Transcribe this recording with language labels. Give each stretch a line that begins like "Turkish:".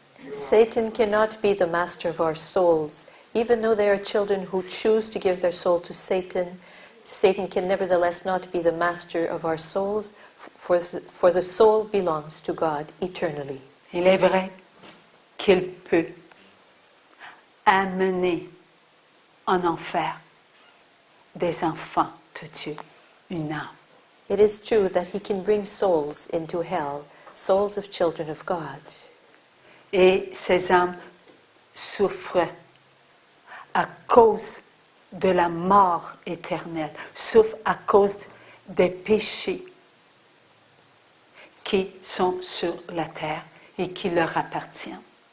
English: Satan cannot be the master of our souls. Even though there are children who choose to give their soul to Satan, Satan can nevertheless not be the master of our souls, for the soul belongs to God eternally.
French: Il est vrai qu'il peut amener en enfer des enfants de Dieu, une âme.
English: It is true that he can bring souls into hell, souls of children of God.
French: Et ces âmes souffrent à cause de la mort éternelle, souffrent à cause des péchés qui sont sur la terre et qui leur appartiennent.